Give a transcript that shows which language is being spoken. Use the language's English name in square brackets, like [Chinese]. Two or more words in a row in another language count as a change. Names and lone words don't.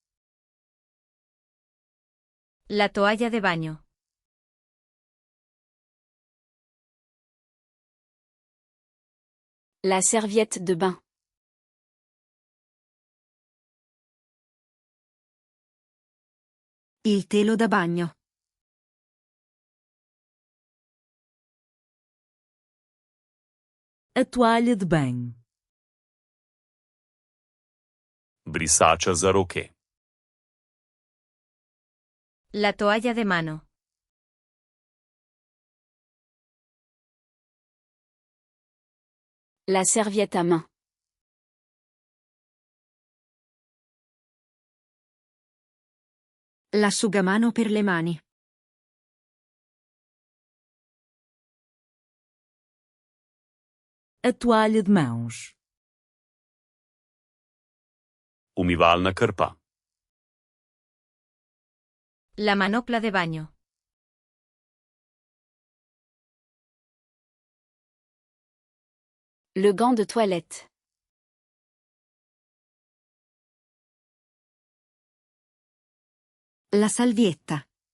[Spanish] La toalla de baño. [French] La serviette de bain. [Italian] Il telo da bagno. [Portuguese] A toalha de banho. [Slovenian] Brisača za roke. [Spanish] La toalla de mano. [French] La serviette à main. [Italian] L'asciugamano per le mani. [Portuguese] A toalha de mãos. [Slovenian] Umivalna krpa. [Spanish] La manopla de baño. [French] Le gant de toilette. [Italian] La salvietta.